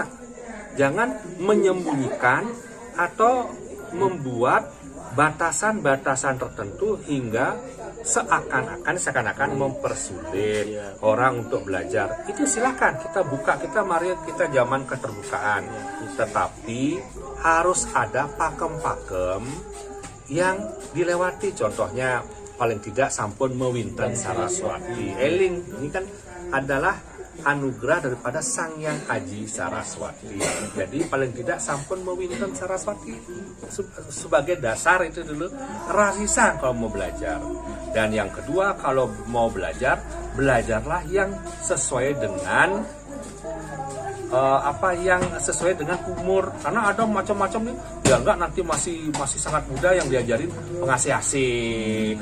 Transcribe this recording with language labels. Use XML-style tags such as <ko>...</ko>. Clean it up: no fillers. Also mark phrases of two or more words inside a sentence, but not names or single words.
<id>Jangan menyembunyikan atau membuat batasan-batasan tertentu hingga seakan-akan mempersulit orang untuk belajar. Itu silakan kita buka, mari kita zaman keterbukaan. Tetapi harus ada pakem-pakem yang dilewati. Contohnya paling tidak</id> <ban>sampun mewinten</ban> <id>Saraswati. Eling ini kan adalah anugerah daripada Sang Yang Aji Saraswati. Jadi paling tidak</id> <ban>sampun mewinten</ban> <id>Saraswati sebagai dasar itu dulu rasisan kalau mau belajar. Dan yang kedua, kalau mau belajar, belajarlah yang sesuai dengan yang sesuai dengan umur. Karena ada macam-macam nih, ya enggak nanti masih sangat muda yang diajarin pengasih-asih.</id>